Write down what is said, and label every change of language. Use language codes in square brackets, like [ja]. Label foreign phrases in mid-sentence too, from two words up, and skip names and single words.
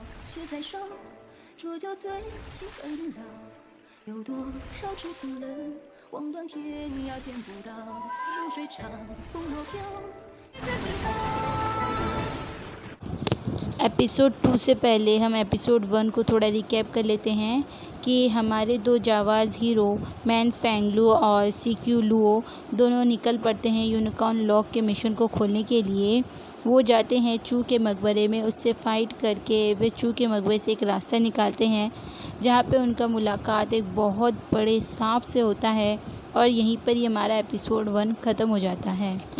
[zh] 雪在烧，浊酒醉几分老。有多少知情人，望断天涯见不到。秋水长，风若飘，一切知道。 [hi] एपिसोड 2 से पहले हम एपिसोड 1 को थोड़ा रिकैप कर लेते हैं कि हमारे दो जाबाज हीरो मैन फेंगलू और सीक्यू लुओ दोनों निकल पड़ते हैं यूनिकॉर्न लॉक के मिशन को खोलने के लिए। वो जाते हैं चू के मकबरे में, उससे फ़ाइट करके वे चू के मकबरे से एक रास्ता निकालते हैं जहाँ पे उनका मुलाकात एक बहुत बड़े सांप से होता है और यहीं पर ही हमारा एपिसोड 1 ख़त्म हो जाता है।